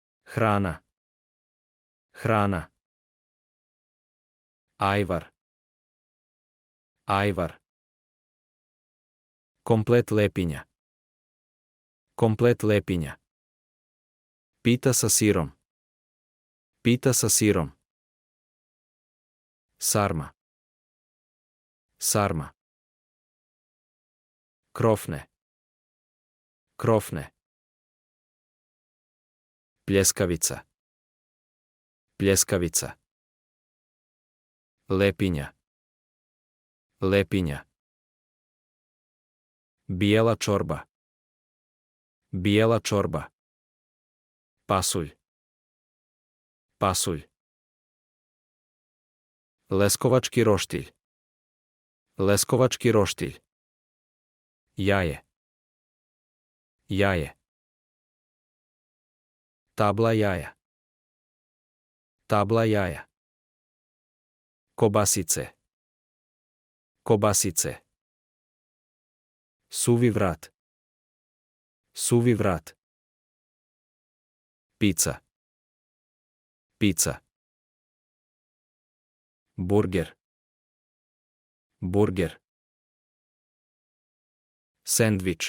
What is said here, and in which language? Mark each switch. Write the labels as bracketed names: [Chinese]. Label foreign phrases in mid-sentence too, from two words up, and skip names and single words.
[Serbian] Hrana. Hrana. Ajvar. Ajvar. Komplet lepinja. Komplet lepinja. Pita sa sirom. Pita sa sirom. Sarma. Sarma. Krofne. Krofne. Pljeskavica. Pljeskavica. Lepinja. Lepinja. Bijela čorba. Bijela čorba. Pasulj. Pasulj. Leskovački roštilj. Leskovački roštilj. Jaje. Jaje. Tabla jaja. Tabla jaja. Kobasice. Kobasice. Suvi vrat. Suvi vrat. Pica. Pica. Burger. Burger. Sendvič.